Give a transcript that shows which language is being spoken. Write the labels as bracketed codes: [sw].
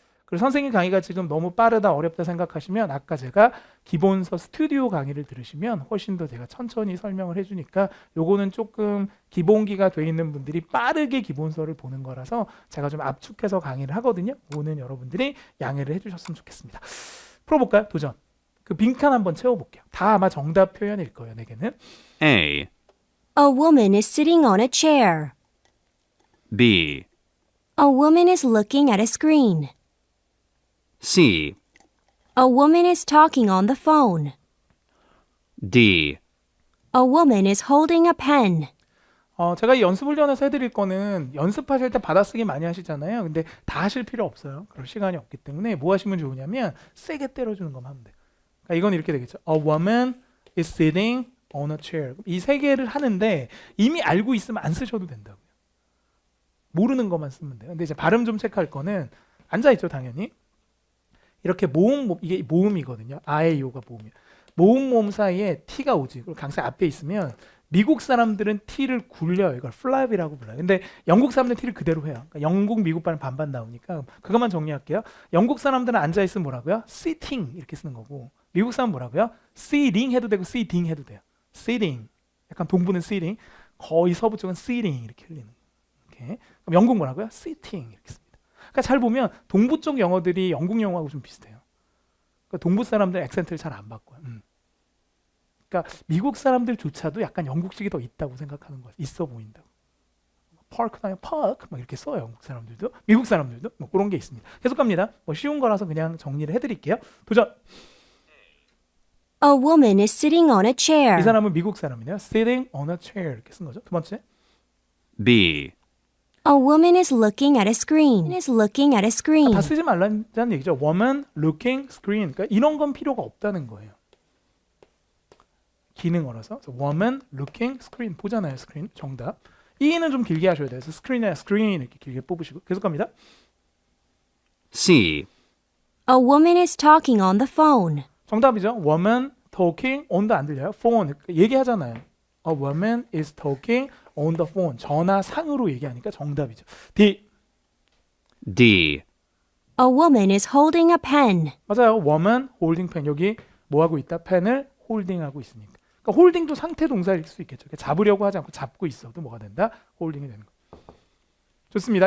[ko] 그리고 선생님 강의가 지금 너무 빠르다 어렵다 생각하시면 아까 제가 기본서 스튜디오 강의를 들으시면 훨씬 더 제가 천천히 설명을 해주니까 요거는 조금 기본기가 돼 있는 분들이 빠르게 기본서를 보는 거라서 제가 좀 압축해서 강의를 하거든요. 오늘 여러분들이 양해를 해주셨으면 좋겠습니다. 풀어볼까요? 도전. 그 빈칸 한번 채워볼게요. 다 아마 정답 표현일 거예요. 4개는. [en] A, A woman is sitting on a chair. B, A woman is looking at a screen. C, A woman is talking on the phone. D, A woman is holding a pen. [ko] 제가 이 연습 훈련에서 해드릴 거는 연습하실 때 받아쓰기 많이 하시잖아요. 근데 다 하실 필요 없어요. 그럴 시간이 없기 때문에 뭐 하시면 좋으냐면 세게 때려주는 것만 하면 돼요. 그러니까 이건 이렇게 되겠죠. [en] A woman is sitting on a chair. [ko] 이 3개를 하는데 이미 알고 있으면 안 쓰셔도 된다고요. 모르는 것만 쓰면 돼요. 근데 이제 발음 좀 체크할 거는 앉아있죠, 당연히. 이렇게 이게 모음이거든요. 아에 요가 모음이에요. 모음 사이에 T가 오지. 그리고 강세 앞에 있으면 미국 사람들은 T를 굴려요. 이걸 flap이라고 불러요. 근데 영국 사람들은 T를 그대로 해요. 그러니까 영국, 미국 발음 반반 나오니까 그것만 정리할게요. 영국 사람들은 앉아있으면 뭐라고요? sitting 이렇게 쓰는 거고 미국 사람은 뭐라고요? sitting 해도 되고 sitting 해도 돼요. sitting. 약간 동부는 sitting. 거의 서부 쪽은 sitting 이렇게 흘리는 거예요. 이렇게. 그럼 영국 뭐라고요? sitting 이렇게 씁니다. 그러니까 잘 보면 동부 쪽 영어들이 영국 영어하고 좀 비슷해요. 그러니까 동부 사람들 액센트를 잘 안 바꿔요. 그러니까 미국 사람들조차도 약간 영국식이 더 있다고 생각하는 거예요. 있어 보인다고. 파크나 파크 막 이렇게 써요. 영국 사람들도, 미국 사람들도 뭐 그런 게 있습니다. 계속 갑니다. 뭐 쉬운 거라서 그냥 정리를 해드릴게요. 도전. [en] A woman is sitting on a chair. [ko] 이 사람은 미국 사람이네요. [en] Sitting on a chair [ko] 이렇게 쓴 거죠. 두 번째. [en] B, A woman is looking at a screen. Is looking at a screen. [ko] 다 쓰지 말라는 얘기죠. [en] Woman looking screen. [ko] 그러니까 이런 건 필요가 없다는 거예요. 기능어라서 [en] woman looking screen [ko] 보잖아요. 스크린 정답. 이는 좀 길게 하셔야 돼요. 그래서 스크린이나 스크린 이렇게 길게 뽑으시고 계속 갑니다. [en] C, A woman is talking on the phone. [ko] 정답이죠. [en] woman talking on [ko] 도 안 들려요. phone 얘기하잖아요. [en] A woman is talking on the phone. [ko] 전화상으로 얘기하니까 정답이죠. [en] D. D, A woman is holding a pen. [ko] 맞아요. [en] woman holding pen. [ko] 여기 뭐 하고 있다? 펜을 홀딩하고 있으니까. 그러니까 홀딩도 상태 동사일 수 있겠죠. 잡으려고 하지 않고 잡고 있어도 뭐가 된다? 홀딩이 되는 거. 좋습니다.